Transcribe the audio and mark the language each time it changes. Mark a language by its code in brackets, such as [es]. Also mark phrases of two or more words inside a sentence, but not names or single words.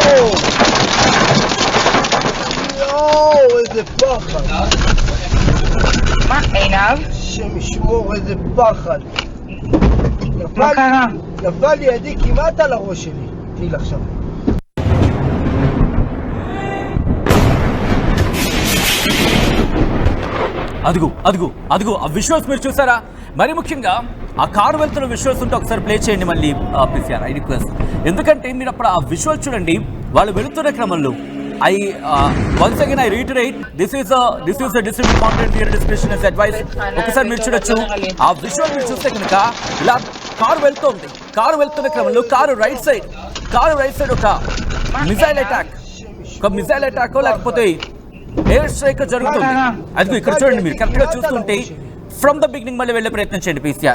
[he] יואו, איזה פחד. מה, עינב? השם ישמור, איזה פחד. מה קרה? נפל ידי כמעט על הראש שלי. תהיל עכשיו. [te] అదిగో ఆ విజువల్స్ మీరు చూసారా? మరి ముఖ్యంగా ఆ కారు వెళ్తున్న విజువల్స్ ఉంటే ఒకసారి ప్లే చేయండి మళ్ళీ పిసిఆర్, [en] I request. [te] ఎందుకంటే మీరు అప్పుడు ఆ విజువల్ చూడండి, వాళ్ళు వెళుతున్న క్రమంలో [en] once again I reiterate, this is a distributed content, here discussion is advised. [te] ఒకసారి మీరు చూడొచ్చు ఆ విజువల్ మీరు చూస్తే కనుక ఇలా కారు వెళ్తున్న క్రమంలో కారు [en] right side [te] ఒక [en] missile attack [te] లేకపోతే [en] air strike [te] జరుగుతుంది. అది ఇక్కడ చూడండి, మీరు కరెక్ట్ గా చూస్తుంటే [en] from the beginning [te] మళ్ళీ వెళ్ళే ప్రయత్నం చేయండి పిసిఆర్.